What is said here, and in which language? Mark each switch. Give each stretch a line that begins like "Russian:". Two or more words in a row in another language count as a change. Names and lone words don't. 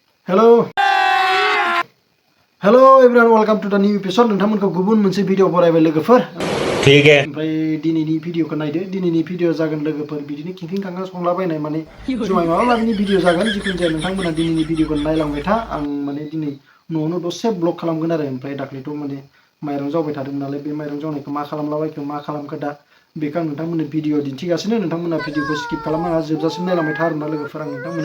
English: hello everyone welcome to the new episode
Bodo: नोंथांमोनखौ गुबुन मोनसे भिडिअ बरायबाय लोगोफोर
Hindi: ठीक है
Bodo: ओमफ्राय दिनैनि भिडिअखौ नायदो दिनैनि भिडिअ जागोन लोगोफोर बिदिनो खिंखिं खांखां संलाबायनाय माने जुमाय माबा माबिनि भिडिअ जागोन जिखुनु जाया नोंथांमोना दिनैनि भिडिअखौ नायलांबाय था आं माने दिनै न'आवनो दसे ब्लग खालामगोन आरो ओमफ्राय दाख्लैथ' माने माइरं जावबाय थादोंमोन नालाय बे माइरं जावनायखौ मा खालामलाबायखो मा खालामखो दा बेखौ आं नोंथांमोननो भिडिअ दिन्थिगासिनो नोंथांमोना भिडिअखौ स्किप खालामनाङा जोबजासिम नायलांबाय था आरोना लोगोफोर आं नोंथांमोननो